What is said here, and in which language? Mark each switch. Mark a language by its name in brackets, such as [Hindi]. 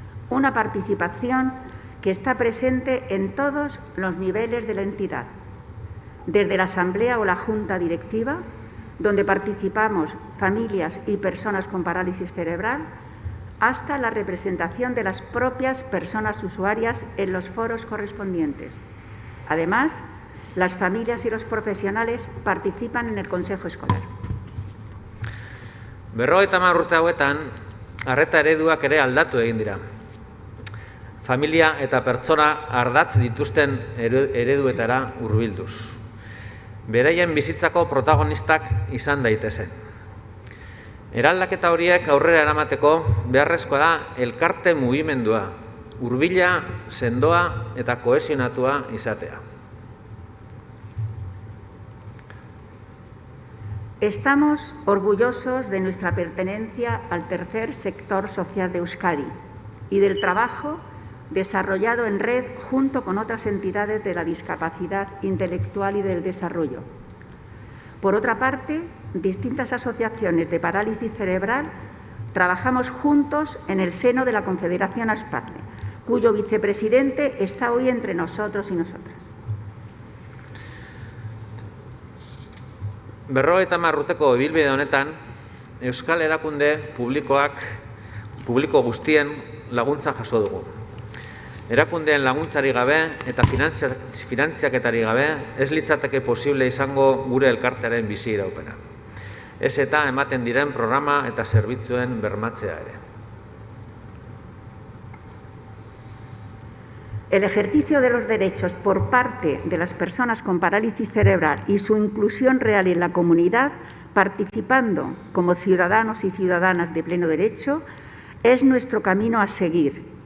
[Spanish] Una participación que está presente en todos los niveles de la entidad, desde la asamblea o la junta directiva, donde participamos familias y personas con parálisis cerebral, hasta la representación de las propias personas usuarias en los foros correspondientes. Además, las familias y los profesionales participan en el Consejo Escolar. [Basque] 50 urte hauetan, arreta ereduak ere aldatu egin dira. Familia eta pertsona ardatz dituzten ereduetara hurbilduz. Beraien bizitzako protagonistak izan daitezen. Eraldaketa horiek aurrera eramateko beharrezkoa da elkarte mugimendua, hurbila, sendoa eta kohesionatua izatea. [Spanish] Estamos orgullosos de nuestra pertenencia al tercer sector social de Euskadi y del trabajo desarrollado en red junto con otras entidades de la discapacidad intelectual y del desarrollo. Por otra parte, distintas asociaciones de parálisis cerebral trabajamos juntos en el seno de la Confederación Aspazle, cuyo vicepresidente está hoy entre nosotros y nosotras. [Basque] 50 urteko ibilbide honetan, Euskal erakunde publiko guztien laguntza jaso dugu. Erakundeen laguntzari gabe eta finantziaketari gabe ez litzateke posible izango gure elkartearen bizi iraupena. Ez eta ematen diren programa eta zerbitzuen bermatzea ere. [Spanish] El ejercicio de los derechos por parte de las personas con parálisis cerebral y su inclusión real en la comunidad, participando como ciudadanos y ciudadanas de pleno derecho, es nuestro camino a seguir.